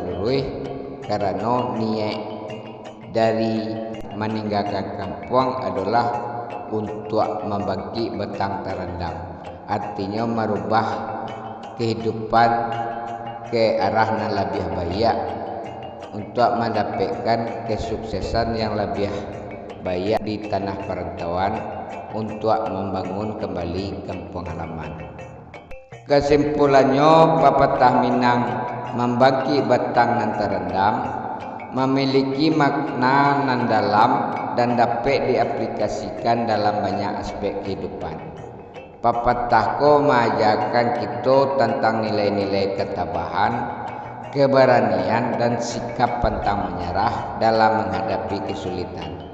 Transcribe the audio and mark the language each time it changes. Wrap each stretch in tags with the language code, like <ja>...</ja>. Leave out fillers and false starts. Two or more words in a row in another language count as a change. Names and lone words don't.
<id>lurus, karena niat dari meninggalkan kampung adalah untuk membangkit batang terendam, artinya merubah kehidupan ke arah yang lebih baik untuk mendapatkan kesuksesan yang lebih baik di tanah perantauan untuk membangun kembali kampung halaman. Kesimpulannya, pepatah Minang membangkit batang nan terendam memiliki makna nan dalam dan dapat diaplikasikan dalam banyak aspek kehidupan. Pepatahku mengajarkan kita tentang nilai-nilai ketabahan, keberanian dan sikap pantang menyerah dalam menghadapi kesulitan.</id>